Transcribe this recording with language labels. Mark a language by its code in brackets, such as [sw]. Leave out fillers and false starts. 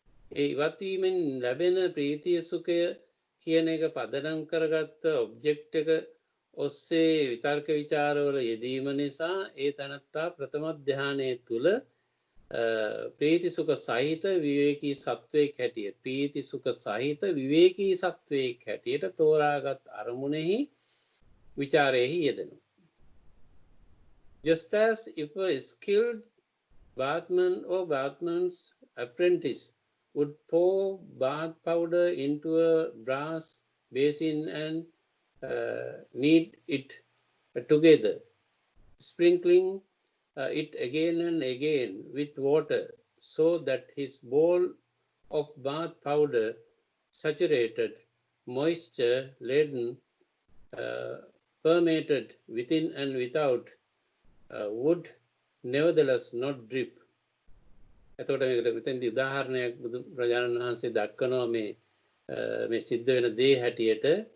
[si] ඒ ඉවත් වීමෙන් ලැබෙන ප්‍රීතිය සුඛය කියන එක පදනම් කරගත්ත ඔබ්ජෙක්ට් එක ඔස්සේ විතර්ක විචාරවල යෙදීම නිසා ඒ තනත්තා ප්‍රථම ධානයේ තුල ප්‍රීති සුඛ සහිත විවේකී සත්වයක් හැටියට ප්‍රීති සුඛ සහිත විවේකී සත්වයක් හැටියට තෝරාගත් අරමුණෙහි විචාරයෙහි යෙදෙනවා. [en] Just as if a skilled bathman or bathman's apprentice would pour bath powder into a brass basin and knead it together, sprinkling it again and again with water so that his bowl of bath powder, saturated, moisture laden, permeated within and without, would nevertheless not drip. [si] එතකොට මේකට මෙතෙන්දී උදාහරණයක් බුදු ප්‍රජානන් වහන්සේ දක්වනවා මේ සිද්ධ වෙන දේ හැටියට.